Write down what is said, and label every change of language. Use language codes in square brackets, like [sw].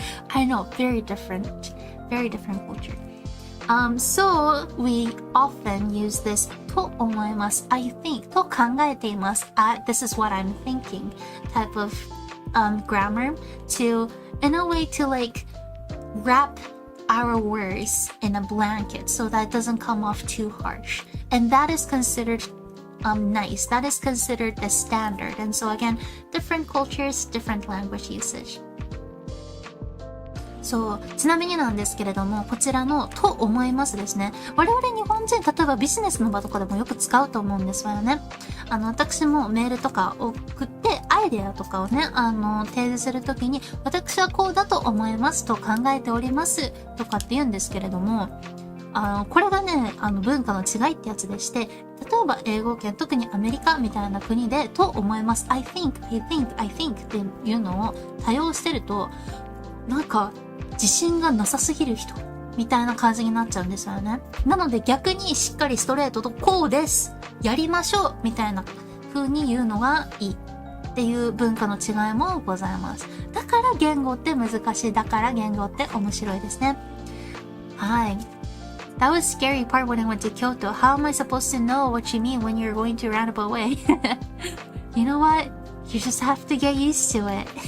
[en] I know, very different culture. So we often use this と思います I think と考えています this is what I'm thinking type of grammar to, in a way, to like wrap our words in a blanket so that it doesn't come off too harsh. And that is considered nice. That is considered the standard. And so again, different cultures, different language usage. [ja] そう、ちなみになんですけれども、こちらのと思いますですね。我々日本人、例えばビジネスの場とかでもよく使うと思うんですよね。私もメールとか送ってアイデアとかをね、提示するときに、私はこうだと思いますと考えておりますとかって言うんですけれども、これがね、文化の違いってやつでして、例えば英語圏、特にアメリカみたいな国でと思います。 I think っていうのを多用してると、なんか、自信がなさすぎる人みたいな感じになっちゃうんですよね。なので逆にしっかりストレートとこうですやりましょうみたいな風に言うのがいいっていう文化の違いもございます。だから言語って難しい。だから言語って面白いですね。はい。 [en] That was scary part when I went to Kyoto. How am I supposed to know what you mean when you're going to roundabout way? You know what? You just have to get used to it.